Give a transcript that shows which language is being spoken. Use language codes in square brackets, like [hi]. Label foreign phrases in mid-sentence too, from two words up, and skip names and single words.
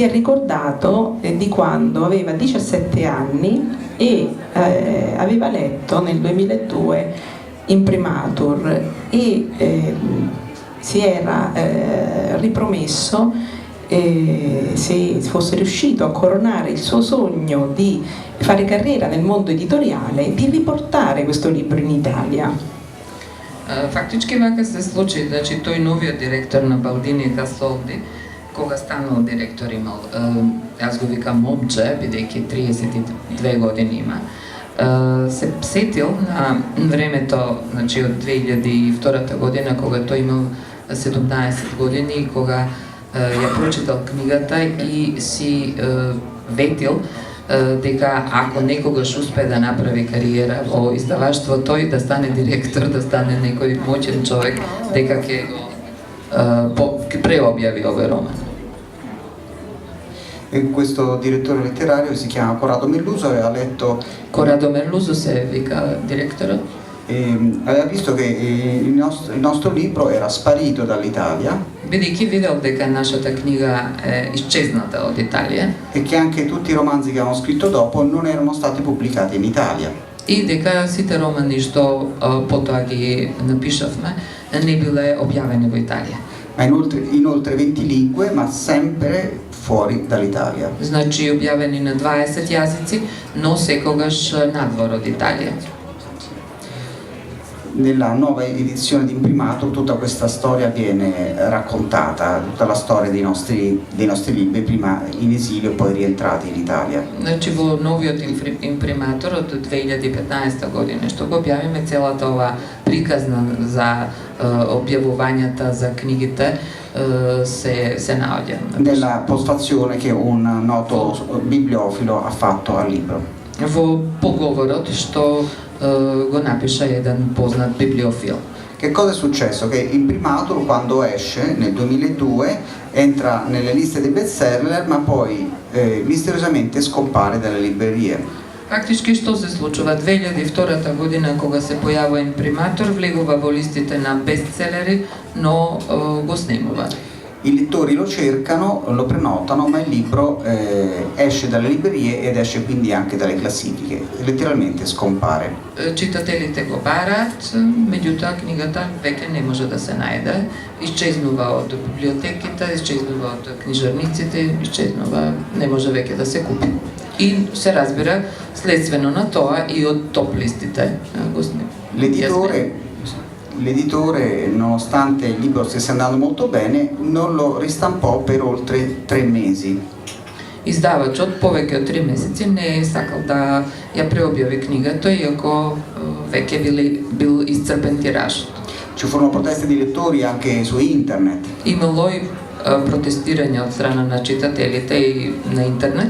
[it] è ricordato di quando aveva 17 anni e aveva letto nel 2002 Imprimatur e si era ripromesso, se fosse riuscito a coronare il suo sogno di fare carriera nel mondo editoriale, di riportare questo libro in Italia. [mk] Фактички вака се случи, значи тој новиот директор на Балдини Касолди, кога станал директор имал, јас го викам момче, бидејќи 32 години има, се сетил на времето, значи од 2002 година, кога тој имал 17 години и кога ја прочитал книгата и си ветил дека ако некогаш успее да направи кариера во издаваштво, тој да стане директор, да стане некој моćен човек, дека ќе го преобјави овој роман. [it] E questo direttore letterario si chiama Corrado Melluso, aveva letto... [mk] Corrado Melluso се вика директорот. [it] Aveva visto che il nostro libro era sparito dall'Italia, [mk] Бидејќи видел дека нашата книга е исчезната од Италија [it] e che anche tutti i romanzi che avevamo scritto dopo non erano stati pubblicati in Italia. [mk] и дека сите романи што потоа ги напишавме не биле објавени во Италија. [it] Ma in oltre 20 lingue, ma sempre fuori dall'Italia. [mk] Значи објавени на 20 јазици, но секогаш надвор од Италија. [it] Nella nuova edizione di Imprimatur tutta questa storia viene raccontata, tutta la storia dei nostri libri, prima in esilio e poi rientrati in Italia. [mk] Значи во новиот имприматор од 2015 година што го објавиме, целата ова приказна за објавувањата за книгите се наоѓа. [it] Nella postfazione che un noto bibliofilo ha fatto al libro. [mk] Во поговорот што го напиша еден познат библиофил. [it] Che cosa è successo? Che Imprimatur quando esce nel 2002 entra nelle liste dei bestseller, ma poi misteriosamente scompare dalle librerie. [mk] Фактички што се случува 2002 година кога се појавува Имприматор, влегува во листите на бестселери, но го снемува. I lettori lo cercano, lo prenotano, ma il libro esce dalle librerie ed esce quindi anche dalle classifiche, letteralmente scompare. Читателите го бараат, меѓутоа книгата веќе не може да се најде, исчезнува од библиотеките, исчезнува од книжарниците, исчезнува, не може веќе да се купи. И се разбира, следствено на тоа и од топ листите го снема. [it] L'editore, nonostante il libro stesse andando molto bene, non lo ristampò per oltre 3 mesi. [mk] Издавачот повеќе од 3 месеци не е сакал да ја преобјави книгата, иако веќе бил исцрпен тиражот. [it] Ci furono proteste di lettori anche su internet. [mk] Имало и протестирање од страна на читателите и на интернет.